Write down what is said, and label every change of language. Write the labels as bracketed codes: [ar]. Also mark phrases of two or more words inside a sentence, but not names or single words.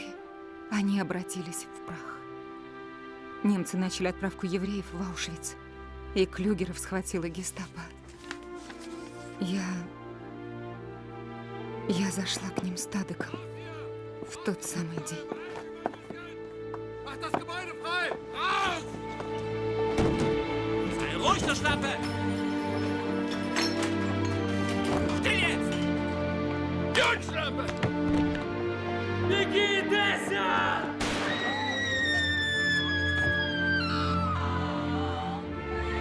[ru] Они обратились в прах. Немцы начали отправку евреев в Аушвиц, и Клюгеров схватила гестапо. Я зашла к ним с Тадеком в тот самый день. [de] Mach das Gebäude frei! Raus! Sei ruhig, du Schlampe! Still jetzt! Jungschlampe! [ru] Беги, Теся!